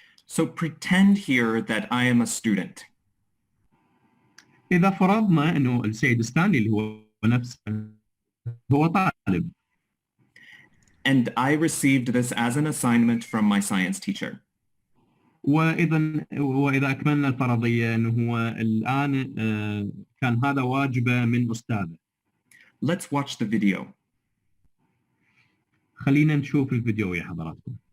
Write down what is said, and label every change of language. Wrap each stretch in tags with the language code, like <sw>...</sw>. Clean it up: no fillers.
<en>So pretend here that I am a student.</en> <ar>إذا فرضنا إنه السيد ستانلي اللي هو نفسه هو طالب.</ar> <en>And I received this as an assignment from my science teacher.</en> <ar>وإذا أكملنا الفرضية أنه هو الآن كان هذا واجبه من أستاذه.</ar> <en>Let's watch the video.</en> <ar>خلينا نشوف الفيديو يا حضراتكم.</ar>